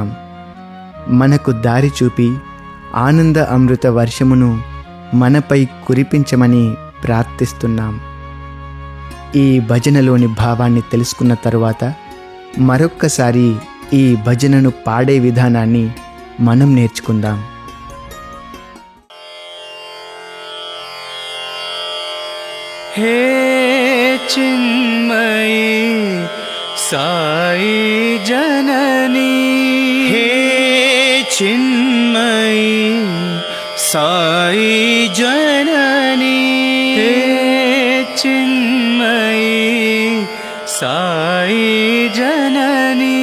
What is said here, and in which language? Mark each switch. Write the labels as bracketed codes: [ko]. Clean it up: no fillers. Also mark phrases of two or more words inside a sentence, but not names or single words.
[te] మనకు దారి చూపి ఆనంద అమృత వర్షమును మనపై కురిపించమని ప్రార్థిస్తున్నాం. ఈ భజనలోని భావాన్ని తెలుసుకున్న తరువాత మరొక్కసారి ఈ భజనను పాడే విధానాన్ని మనం నేర్చుకుందాం. [sa] हे चिन्मयी साई जननी, हे चिन्मयी साई जननी, हे चिन्मयी साई जननी,